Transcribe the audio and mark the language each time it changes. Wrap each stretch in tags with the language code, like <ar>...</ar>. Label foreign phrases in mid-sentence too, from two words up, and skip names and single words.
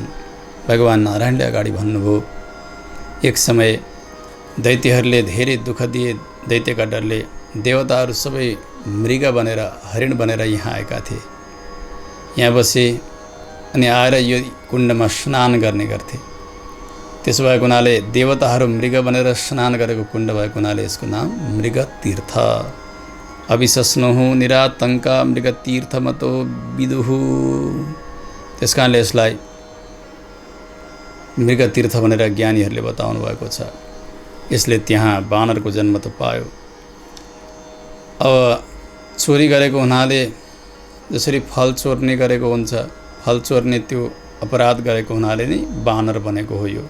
<ne>भगवान नारायणले अगाडि भन्नुभयो, एक समय दैत्यहरूले धेरै दुःख दिए। दैत्यका डरले देवताहरू सबै मृग बनेर, हरिण बनेर यहाँ आएका थिए। यहाँ बसे अनि आएर यो कुण्डमा स्नान गर्ने गर्थे। त्यसो भएको हुनाले देवताहरू मृग बनेर स्नान गरेको कुण्ड भएको हुनाले यसको नाम मृग तीर्थ।</ne> <sa>अविशस्नुहु निरातङ्का मृग तीर्थमतो विदुहु।</sa> <ne>त्यस कारणले यसलाई मृग तीर्थ भनेर ज्ञानीहरूले बताउनु भएको छ। यसले त्यहाँ बानरको जन्म त पायो। अब चोरी गरेको हुनाले जसरी फल चोर्ने गरेको हुन्छ, फल चोर्ने त्यो अपराध गरेको हुनाले नै बानर बनेको हो यो।</ne>